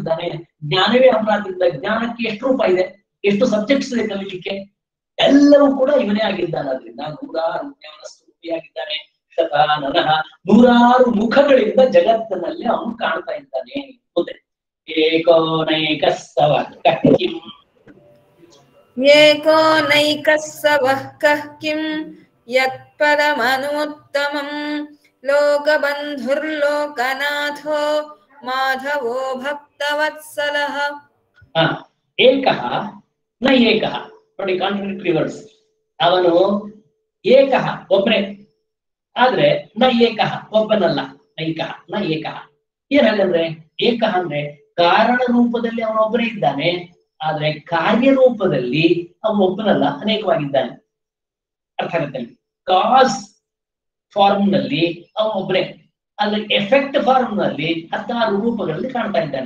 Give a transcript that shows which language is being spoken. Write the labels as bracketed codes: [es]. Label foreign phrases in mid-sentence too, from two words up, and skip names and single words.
[kn] ಜ್ಞಾನವೇ ಅವನಾದ್ರಿಂದ ಜ್ಞಾನಕ್ಕೆ ಎಷ್ಟು ರೂಪ ಇದೆ, ಎಷ್ಟು ಸಬ್ಜೆಕ್ಟ್ಸ್ ಇದೆ ಕಲಿಲಿಕ್ಕೆ. ಎಲ್ಲವೂ ಕೂಡ ಇವನೇ ಆಗಿದ್ದಾನೆ. ಅದರಿಂದ ನೂರಾರು ಸ್ತುತಿಯಾಗಿದ್ದಾನೆ. ಶತಾನನಃ ನೂರಾರು ಮುಖಗಳಿಂದ ಜಗತ್ತಿನಲ್ಲಿ ಅವನು ಕಾಣ್ತಾ ಇದ್ದಾನೆ. [sa] ಮುಂದೆ ಏಕೋನೈಕಸ್ತವ ಕಿಂ ಏಕೋನೈಕಸ್ಸವಃ ಕಃ ಕಿಂ ಯತ್ಪದಮನುತ್ತಮಂ ಲೋಕಬಂಧುರ್ಲೋಕನಾಥೋ ಮಾಧವೋ ಭಕ್ತವತ್ಸಲಃ. ಏಕಃ ನ ಏಕಃ. [kn] ನೋಡಿ, [en] contradictory words. [kn] ಅವನು ಏಕಃ ಒಬ್ಬನೇ, ಆದ್ರೆ [sa] ನ ಏಕಃ [kn] ಒಬ್ಬನಲ್ಲ. [sa] ನೈಕಃ ನ ಏಕಃ [kn] ಏನಾಗಂದ್ರೆ, ಏಕಃ ಅಂದ್ರೆ ಕಾರಣ ರೂಪದಲ್ಲಿ ಅವನೊಬ್ಬನೇ ಇದ್ದಾನೆ, ಆದ್ರೆ ಕಾರ್ಯರೂಪದಲ್ಲಿ ಅವನು ಒಬ್ಬನಲ್ಲ, ಅನೇಕವಾಗಿದ್ದಾನೆ. ಅರ್ಥ ಆಗುತ್ತೆ? [en] cause form [kn] ನಲ್ಲಿ ಅವನೊಬ್ಬನೇ, ಆದ್ರೆ [en] effect form [kn] ನಲ್ಲಿ 16 ರೂಪಗಳಲ್ಲಿ ಕಾಣ್ತಾ ಇದ್ದಾನೆ.